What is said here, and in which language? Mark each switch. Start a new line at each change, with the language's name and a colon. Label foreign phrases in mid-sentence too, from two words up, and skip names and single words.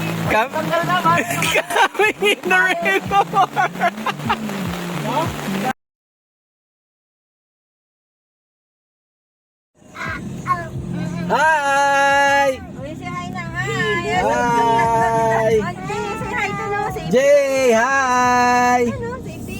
English: Camp Nino. Hi!
Filipino: Uy,
English: say hi
Filipino: na. Hi!
English: Hi! Auntie, say hi to no. Say Jay, hi!
Filipino: ano,
English: say peace.